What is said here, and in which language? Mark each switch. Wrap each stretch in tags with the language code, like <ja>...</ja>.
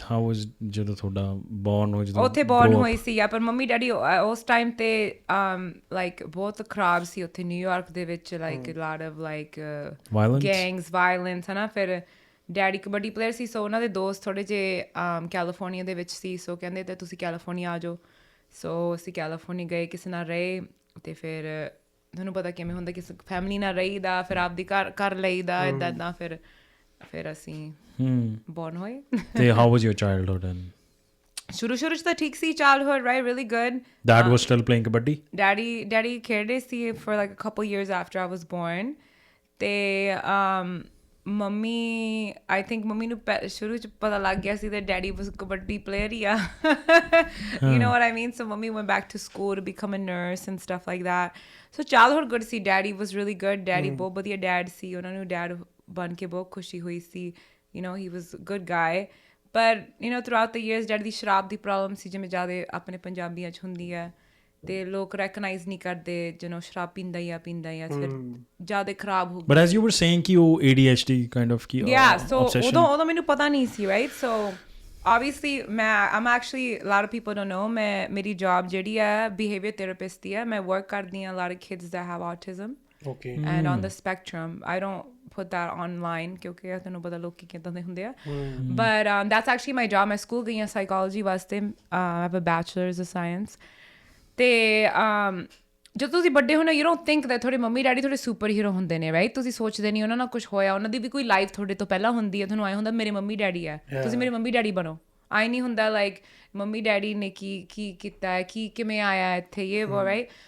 <en>So how was</en> <pa>ਜਦੋਂ ਤੁਹਾਡਾ</pa> <en>born</en> <pa>ਹੋਇਆ? ਜਦੋਂ ਉੱਥੇ born ਹੋਈ ਸੀ ਆ, ਪਰ ਮੰਮੀ ਡੈਡੀ ਉਸ ਟਾਈਮ ਤੇ like ਬਹੁਤ ਖਰਾਬ ਸੀ ਉੱਥੇ ਨਿਊਯਾਰਕ ਦੇ ਵਿੱਚ,</pa> <en>like a lot of like gangs, violence,</en> <pa>ਹੈ ਨਾ। ਫਿਰ ਡੈਡੀ ਕਬੱਡੀ ਪਲੇਅਰ ਸੀ, ਸੋ ਉਹਨਾਂ ਦੇ ਦੋਸਤ ਥੋੜ੍ਹੇ ਜਿਹੇ ਕੈਲੀਫੋਰਨੀਆ ਦੇ ਵਿੱਚ ਸੀ, ਸੋ ਕਹਿੰਦੇ ਤੇ ਤੁਸੀਂ ਕੈਲੀਫੋਰਨੀਆ ਆ ਜਾਓ। ਸੋ ਅਸੀਂ ਕੈਲੀਫੋਰਨੀਆ ਗਏ, ਕਿਸੇ ਨਾਲ ਰਹੇ ਤੇ ਫਿਰ ਤੁਹਾਨੂੰ ਪਤਾ ਕਿਵੇਂ ਹੁੰਦਾ, ਕਿਸੇ ਫੈਮਿਲੀ ਨਾਲ ਰਹੀਦਾ, ਫਿਰ ਆਪਦੀ ਘਰ ਲਈਦਾ ਇੱਦਾਂ ਫਿਰ ਅਸੀਂ ਬੌਰਨ ਹੋਏ।</pa> <en>ਤੇ how was your childhood? And</en> <pa>ਸ਼ੁਰੂ 'ਚ ਤਾਂ ਠੀਕ ਸੀ childhood,</pa> <en>right, really good. Dad was still playing kabaddi? Daddy</en> <pa>ਖੇਡਦੇ ਸੀ</pa> <en>for like a couple years after I was born.</en> <pa>ਤੇ ਮੰਮੀ ਆਈ ਥਿੰਕ ਮੰਮੀ ਨੂੰ ਸ਼ੁਰੂ 'ਚ ਪਤਾ ਲੱਗ ਗਿਆ ਸੀ</pa> <en>that daddy was</en> <pa>kabaddi player ਹੀ ਆ,</pa> <en>you know what I mean? So mommy went back to school to become a nurse and stuff like that. So childhood good ਸੀ। Daddy was really good.</en> <pa>Daddy ਬਹੁਤ ਵਧੀਆ dad ਸੀ, ਉਹਨਾਂ ਨੂੰ dad ਬਣ ਕੇ ਬਹੁਤ ਖੁਸ਼ੀ ਹੋਈ ਸੀ,</pa> <en>you know, he was a good guy. But you know, throughout the years</en> <pa>daddy ਦੀ ਸ਼ਰਾਬ ਦੀ problem ਸੀ, ਜਿਵੇਂ ਜ਼ਿਆਦਾ ਆਪਣੇ ਪੰਜਾਬੀਆਂ 'ਚ ਹੁੰਦੀ ਹੈ, ਤੇ ਲੋਕ ਰੈਕਗਨਾਈਜ਼ ਨਹੀਂ ਕਰਦੇ ਜਦੋਂ ਸ਼ਰਾਬ ਪੀਂਦਾ ਹੀ ਆ ਫਿਰ ਜ਼ਿਆਦਾ ਖਰਾਬ ਹੋ ਗਿਆ।</pa> <en>But as you were saying</en> <pa>ਕਿ ਉਹ</pa> <en>ADHD kind of ਕੀ</en> <pa>so ਉਦੋਂ ਮੈਨੂੰ ਪਤਾ ਨਹੀਂ ਸੀ, right?</pa> <en>So obviously I'm actually, a lot of people don't know,</en> <pa>ਮੇਰੀ ਜੌਬ ਜਿਹੜੀ ਹੈ</pa> <en>behavior therapist</en> <pa>ਦੀ ਹੈ।</pa> <en>ਮੈਂ work</en> <pa>ਕਰਦੀ ਹਾਂ</pa> <en>a lot of kids that have autism and on the spectrum. I don't put that online</en> <pa>ਕਿਉਂਕਿ ਤੁਹਾਨੂੰ ਪਤਾ ਲੋਕੀ ਕਿੱਦਾਂ ਦੇ ਹੁੰਦੇ ਆ,</pa> <en>but that's actually my job.</en> <pa>ਮੈਂ ਸਕੂਲ ਗਈ ਹਾਂ psychology ਵਾਸਤੇ।</pa> <en>I have a bachelor's of science.</en> <pa>ਤੇ ਜਦੋਂ ਤੁਸੀਂ ਵੱਡੇ ਹੁੰਦੇ</pa> <en>you don't think that</en> <pa>ਤੁਹਾਡੇ ਮੰਮੀ ਡੈਡੀ ਤੁਹਾਡੇ ਸੁਪਰ ਹੀਰੋ ਹੁੰਦੇ ਨੇ, ਰਾਈਟ? ਤੁਸੀਂ ਸੋਚਦੇ ਨਹੀਂ ਉਹਨਾਂ ਨਾਲ ਕੁਛ ਹੋਇਆ, ਉਹਨਾਂ ਦੀ ਵੀ ਕੋਈ ਲਾਈਫ ਤੁਹਾਡੇ ਤੋਂ ਪਹਿਲਾਂ ਹੁੰਦੀ ਹੈ। ਤੁਹਾਨੂੰ ਆਏ ਹੁੰਦਾ ਮੇਰੇ ਮੰਮੀ ਡੈਡੀ ਹੈ, ਤੁਸੀਂ ਮੇਰੇ ਮੰਮੀ ਡੈਡੀ ਬਣੋ। ਆਈ ਨਹੀਂ ਹੁੰਦਾ ਲਾਈਕ ਮੰਮੀ ਡੈਡੀ ਨੇ ਕੀ ਕੀਤਾ ਹੈ, ਕਿਵੇਂ ਆਇਆ ਇੱਥੇ, ਇਹ ਵੋ, ਰਾਈਟ?</pa>